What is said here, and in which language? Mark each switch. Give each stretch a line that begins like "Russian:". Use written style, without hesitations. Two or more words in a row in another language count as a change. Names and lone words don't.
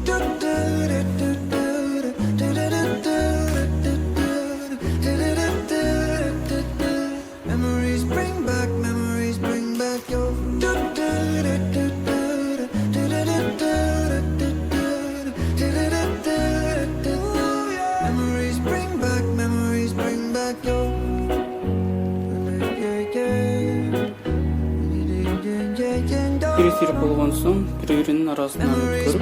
English: Memories bring back your. Memories bring back your.
Kyrgyz: Бири тирип болгон соң бири-биринин арасынан
English: Memories
Kyrgyz: өткөрүп,